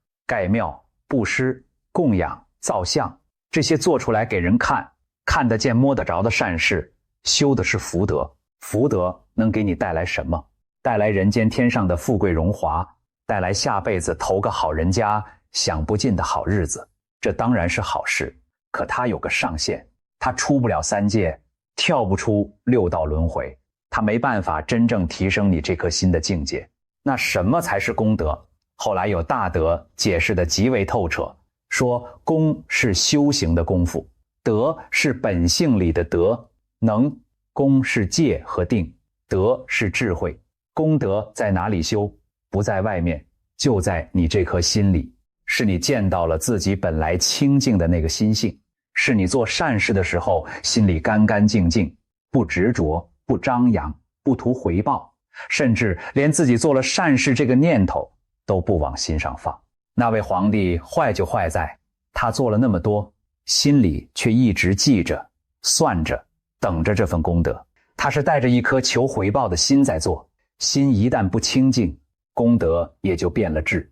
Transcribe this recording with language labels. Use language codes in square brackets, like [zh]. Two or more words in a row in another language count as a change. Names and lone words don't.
[zh] 蓋廟、布施、供養、造像，這些做出來給人看，看得見摸得着的善事，修的是福德。福德能給你帶來什麼？帶來人間天上的富貴榮華，帶來下輩子投個好人家，享不盡的好日子，這當然是好事。可它有個上限，它出不了3界，跳不出6道輪迴，它沒辦法真正提升你這顆心的境界。那什麼才是功德？後來有大德解釋得極為透徹，說功是修行的功夫，德是本性裡的德，功是戒和定，德是智慧。功德在哪裡修？不在外面，就在你這顆心裡。是你見到了自己本來清淨的那個心性，是你做善事的時候心裡乾乾淨淨，不執着，不張揚，不圖回報，甚至連自己做了善事這個念頭都不往心上放。那位皇帝壞就壞在，他做了那麼多，心裡卻一直記着、算着，等着這份功德。他是帶着一顆求回報的心在做，心一旦不清淨，功德也就變了質。